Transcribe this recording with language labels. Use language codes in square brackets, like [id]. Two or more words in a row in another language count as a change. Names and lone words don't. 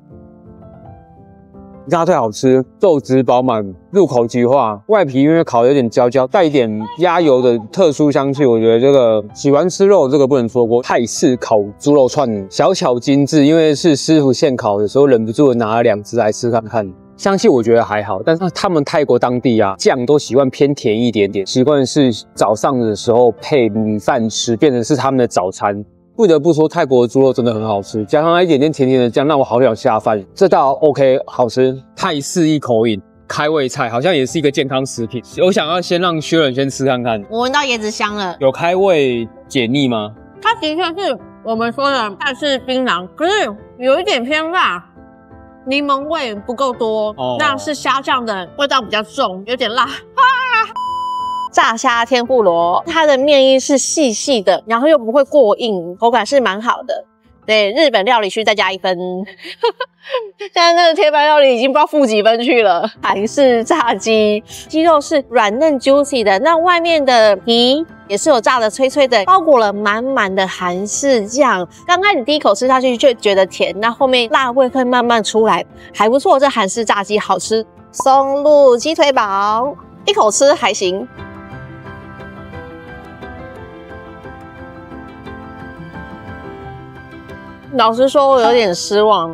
[zh] 鴨腿好吃，肉質飽滿，入口即化，外皮因為烤得有點焦焦，帶一點鴨油的特殊香氣。我覺得這個喜歡吃肉，這個不能錯過。泰式烤豬肉串，小巧精緻，因為是師傅現烤的時候，忍不住拿了2隻來吃看看。香氣我覺得還好，但是他們泰國當地醬都習慣偏甜一點點，習慣是早上的時候配米飯吃，變成是他們的早餐。不得不說，泰國的豬肉真的很好吃，加上它一點點甜甜的醬，讓我好想下飯。這道 OK， 好吃。泰式一口飲，開胃菜，好像也是一個健康食品。我想要先讓薛仁先吃看看。我聞到椰子香了，有開胃解膩嗎？它的確是我們說的泰式檳榔，可是有一點偏辣，檸檬味不夠多，那是蝦醬的味道比較重，有點辣。炸蝦天婦羅，它的麵衣是細細的，然後又不會過硬，口感是蠻好的。对，日本料理區再加1分。現在那個鐵板料理已經不知道負幾分去了。韓式炸雞，雞肉是軟嫩 juicy 的，那外面的皮也是有炸的脆脆的，包裹了滿滿的韓式醬。剛開始第一口吃下去就覺得甜，那後面辣味會慢慢出來，還不錯。這韓式炸雞好吃。松露雞腿堡，一口吃還行。老實說，我有點失望。